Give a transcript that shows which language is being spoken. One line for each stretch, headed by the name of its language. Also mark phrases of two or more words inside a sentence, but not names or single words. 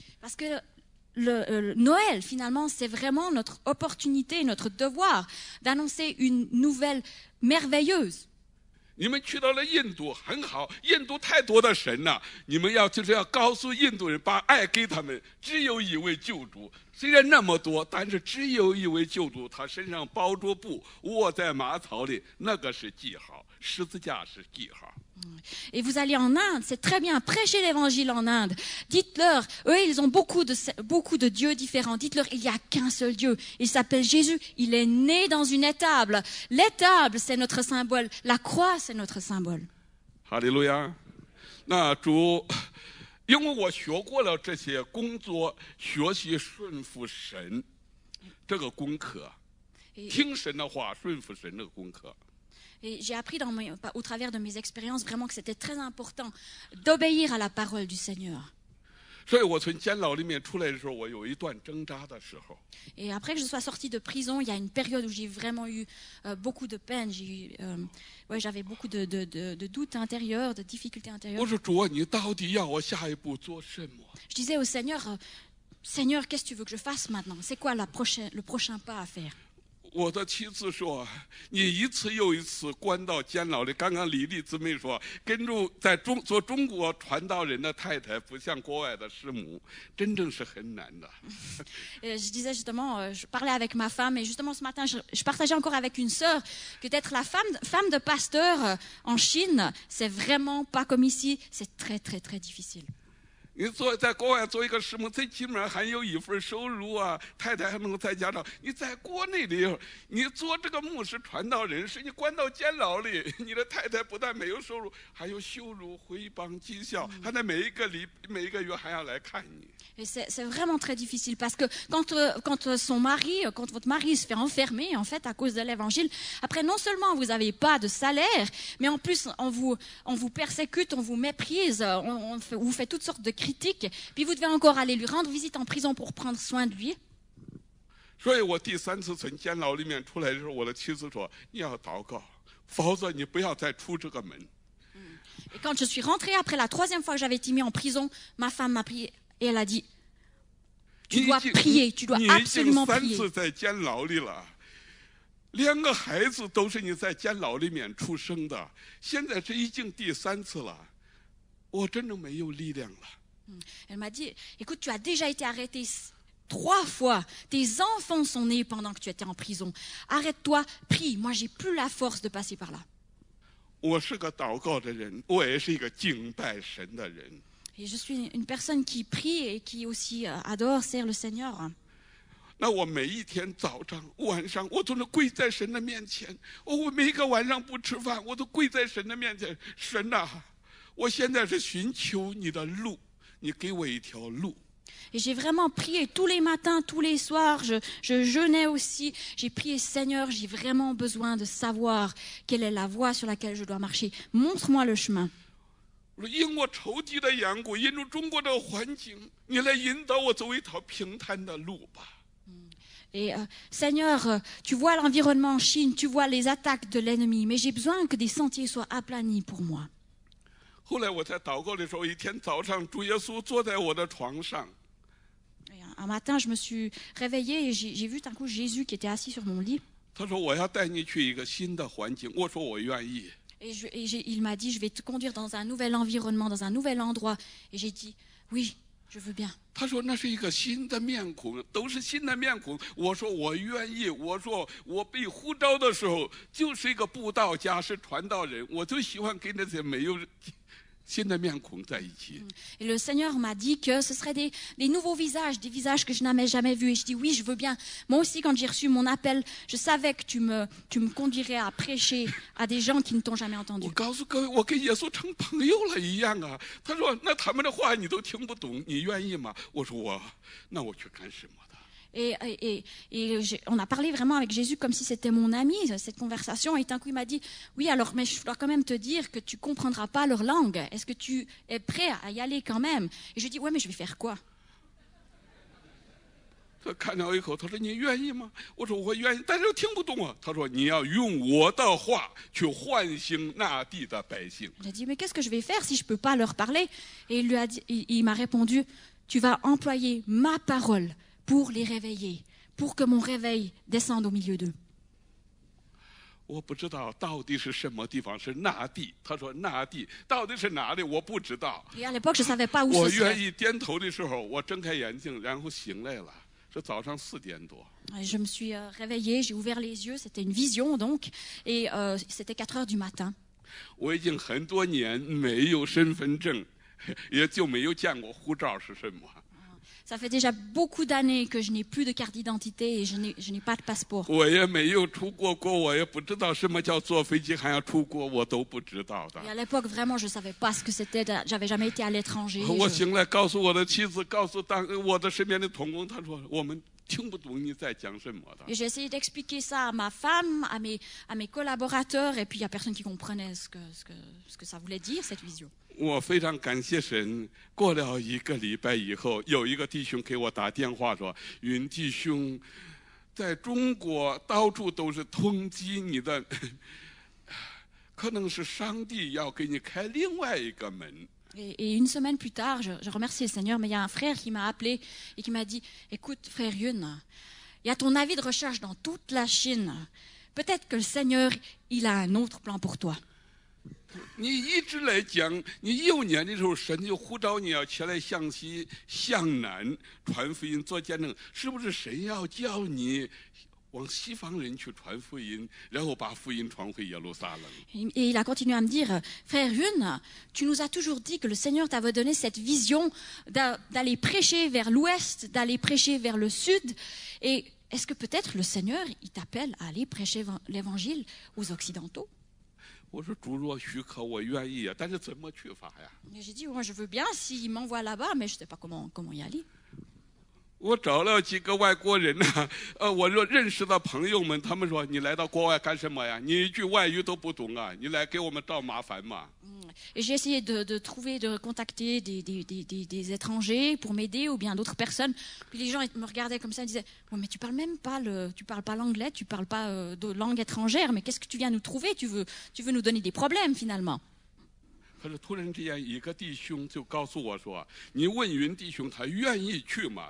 French: Parce que le Noël, finalement, c'est vraiment notre opportunité, notre devoir d'annoncer une nouvelle merveilleuse.
Chinese: 你们去到了印度很好，印度太多的神了，你们就是要告诉印度人，把爱给他们。只有一位救主，虽然那么多，但是只有一位救主，他身上包着布，卧在马槽里，那个是记号，十字架是记号。
French: Et vous allez en Inde, c'est très bien, prêchez l'évangile en Inde. Dites-leur, eux, ils ont beaucoup de dieux différents. Dites-leur, il n'y a qu'un seul Dieu. Il s'appelle Jésus. Il est né dans une étable. L'étable, c'est notre symbole. La croix, c'est notre symbole.
Chinese: 哈利路亚！那主，因为我学过了这些工作，学习顺服神这个功课，听神的话，顺服神这个功课。
French: Et j'ai appris au travers de mes expériences vraiment que c'était très important d'obéir à la parole du Seigneur.
Chinese: 所以我从监牢里面出来的时候，我有一段挣扎的时候。
French: Et après que je sois sortie de prison, il y a une période où j'ai vraiment eu beaucoup de peine. J'avais beaucoup de doutes intérieurs, de difficultés intérieures.
Chinese: 我说主啊，你到底要我下一步做什么？
French: Je disais au Seigneur, Seigneur, qu'est-ce que tu veux que je fasse maintenant? C'est quoi le prochain pas à faire?
Chinese: 我的妻子说：“你一次又一次关到监牢里。” 刚刚李丽姊妹说，跟着做中国传道人的太太，不像国外的师母，真正是很难的。
French: Je disais justement, je parlais avec ma femme et justement ce matin, je partageais encore avec une sœur que d'être la femme de pasteur en Chine, c'est vraiment pas comme ici, c'est très très très difficile.
Chinese: 你在国外做一个师母，最起码还有一份收入啊，太太还能够在家长。你在国内里，你做这个牧师传道人，是你关到监牢里，你的太太不但没有收入，还有羞辱、诽谤、讥笑，还得每一个月还要来看你。
French: Et c'est vraiment très difficile parce que quand votre mari se fait enfermer en fait à cause de l'évangile, après non seulement vous n'avez pas de salaire, mais en plus on vous persécute, on vous méprise, on vous fait toutes sortes de critiques, puis vous devez encore aller lui rendre visite en prison pour prendre soin de lui.
Chinese: 所以我第3次从监牢里面出来的时候，我的妻子说：“你要祷告，否则你不要再出这个门。”
French: Et quand je suis rentrée après la 3e fois que j'avais été mis en prison, ma femme m'a prié et elle a dit: Tu dois prier, tu dois absolument prier.
Chinese: 你已经3次在监牢里了，2个孩子都是你在监牢里面出生的，现在这已经第3次了，我真的没有力量了。
French: Elle m'a dit: Écoute, tu as déjà été arrêté 3 fois. Tes enfants sont nés pendant que tu étais en prison. Arrête-toi, prie. Moi, j'ai plus la force de passer par là.
Chinese: 我是个祷告的人，我也是一个敬拜神的人。
French: Et je suis une personne qui prie et qui aussi adore, sert le Seigneur.
Chinese: 那我每一天早上、晚上，我都是跪在神的面前。我每一个晚上不吃饭，我都跪在神的面前。神啊，我现在是寻求你的路，你给我一条路。
French: Et j'ai vraiment prié tous les matins, tous les soirs. Je jeûnais aussi. J'ai prié: Seigneur, j'ai vraiment besoin de savoir quelle est la voie sur laquelle je dois marcher. Montre-moi le chemin.
Chinese: 因我仇敌的缘故，因着中国的环境，你来引导我走一条平坦的路吧。
French: Et Seigneur, tu vois l'environnement en Chine, tu vois les attaques de l'ennemi, mais j'ai besoin que des sentiers soient aplanis pour moi.
Chinese: 后来我在祷告的时候，一天早上，主耶稣坐在我的床上。
French: Et un matin, je me suis réveillée et j'ai vu d'un coup Jésus qui était assis sur mon lit.
Chinese: 他说：“我要带你去一个新的环境。” 我说：“我愿意。”
French: Et il m'a dit: Je vais te conduire dans un nouvel environnement, dans un nouvel endroit. Et j'ai dit: Oui, je veux bien.
Chinese: 他说：“那是一个新的面孔，都是新的面孔。” 我说：“我愿意。” 我说：“我被呼召的时候，就是一个布道家，是传道人，我就喜欢跟那些没有新的面孔在一起。”
French: Et le Seigneur m'a dit que ce seraient des nouveaux visages, des visages que je n'avais jamais vus. Et je dis: Oui, je veux bien. Moi aussi, quand j'ai reçu mon appel, je savais que tu me conduirais à prêcher à des gens qui ne t'ont jamais entendu.
Chinese: 我告诉各位，我跟耶稣成朋友了一样啊。他说：“那他们的话你都听不懂，你愿意吗？” 我说：“那我去干什么的？”
French: Et on a parlé vraiment avec Jésus comme si c'était mon ami, cette conversation. Et d'un coup, il m'a dit: Oui, alors, mais je dois quand même te dire que tu ne comprendras pas leur langue. Est-ce que tu es prêt à y aller quand même? Et je lui dis: Ouais, mais je vais faire quoi?
Chinese: 他看了我以后，他说：“你愿意吗？” 我说：“我愿意，但是我听不懂啊。”他说：“你要用我的话去唤醒那地的百姓。”
French: J'ai dit: Mais qu'est-ce que je vais faire si je ne peux pas leur parler? Et il m'a répondu: Tu vas employer ma parole pour les réveiller, pour que mon réveil descende au milieu d'eux.
Chinese: 我不知道到底是什么地方是那地。他说：“那地到底是哪里？我不知道。”
French: Et à l'époque, je ne savais pas où
Chinese: 我
French: ce
Chinese: 愿
French: serait.
Chinese: 意点头的时候，我睁开眼睛，然后醒来了，是早上4点多。
French: Et je me suis réveillée, j'ai ouvert les yeux, c'était une vision donc, et c'était 4 heures du matin.
Chinese: 我已经很多年没有身份证，也就没有见过护照是什么。
French: Ça fait déjà beaucoup d'années que je n'ai plus de carte d'identité et je n'ai pas de passeport.
Chinese: 我也没有出过国，我也不知道什么叫坐飞机还要出国，我都不知道的
French: Et。à l'époque, vraiment, je ne savais pas ce que c'était. J'avais jamais été à l'étranger.
Chinese: 我醒来告诉我的妻子，告诉我的身边的同工，他说我们听不懂你在讲什么的。
French: Et j'ai essayé d'expliquer ça à ma femme, à mes collaborateurs, et puis il n'y a personne qui comprenait ce que ça voulait dire, cette vision.
Chinese: 我非常感谢神。过了1个礼拜以后，有一个弟兄给我打电话说：“云弟兄，在中国到处都是通缉你的，可能是上帝要给你开另外一个门。”
French: Et une semaine plus tard, je remercie le Seigneur, mais il y a un frère qui m'a appelé et qui m'a dit: Écoute, frère Yun, il Il y a ton avis de recherche dans toute la Chine. Peut-être que le Seigneur, il a un autre plan pour toi.
Chinese: 你一直来讲，你幼年的时候，神就呼召你要起来向西向南传福音做见证，是不是神要叫你往西方人去传福音，然后把福音传回耶路撒冷？
French: Et il a continué à me dire, frère Yun, tu nous as toujours dit que le Seigneur t'avait donné cette vision d'aller prêcher vers l'ouest, d'aller prêcher vers le sud. Et est-ce que peut-être le Seigneur, il t'appelle à aller prêcher l'évangile aux Occidentaux?
Chinese: 我说主若许可，我愿意啊，但是怎么去法呀？
French: Et j'ai dit, moi je veux bien s'il m'envoie là-bas, mais je ne sais pas comment y aller.
Chinese: 我找了几个外国人呢，我认识的朋友们，他们说你来到国外干什么呀？你一句外语都不懂啊，你来给我们找麻烦嘛。
French: Et j'ai essayé de trouver, de contacter des étrangers pour m'aider ou bien d'autres personnes. Puis les gens me regardaient comme ça et disaient, ouais, mais tu parles même pas l'anglais, tu parles pas de langue étrangère, mais qu'est-ce que tu viens nous trouver? Tu veux nous donner des problèmes finalement.
Chinese: 可是突然之间，一个弟兄就告诉我说：“你问云弟兄，他愿意去吗？